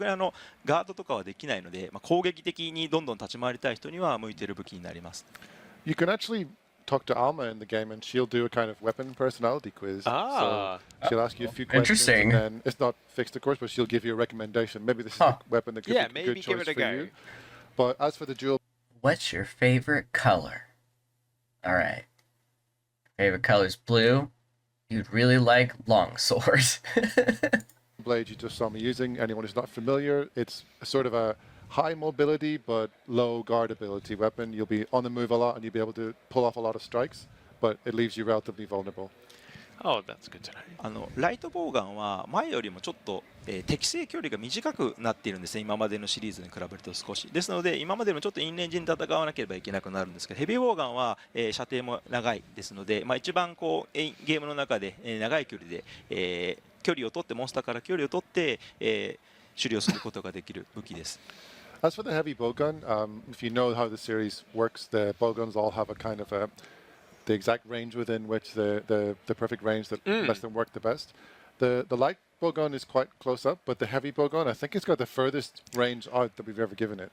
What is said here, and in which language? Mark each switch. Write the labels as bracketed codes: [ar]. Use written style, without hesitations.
[ja] 逆にガードとかはできないので、攻撃的にどんどん立ち回りたい人には向いている武器になります。 [en] You can actually talk to Alma in the game, and she'll do a kind of weapon personality quiz. So she'll ask you a few questions. Interesting. And it's not fixed, of course, but she'll give you a recommendation. Maybe this is a weapon that could be a good choice for you. But as for the dual, what's your favorite color? All right. Favorite color's blue. You'd really like longsword. blade you just saw me using, anyone who's not familiar, it's sort of a high mobility but low guard ability weapon. You'll be on the move a lot and you'll be able to pull off a lot of strikes, but it leaves you relatively vulnerable. Oh, that's good to know. [ja] ライトボウガンは前よりもちょっと、適正距離が短くなっているんですね。今までのシリーズに比べると少しですので、今までよりもちょっとインレンジに戦わなければいけなくなるんですけど、ヘビーボウガンは、射程も長いですので、一番こうゲームの中で、長い距離で、距離を取ってモンスターから距離を取って、狩猟することができる武器です。 [en] As for the heavy bowgun, if you know how the series works, the bowguns all have a kind of the exact range within which the perfect range that lets them work the best. The light bowgun is quite close up, but the heavy bowgun, I think it's got the furthest range out that we've ever given it.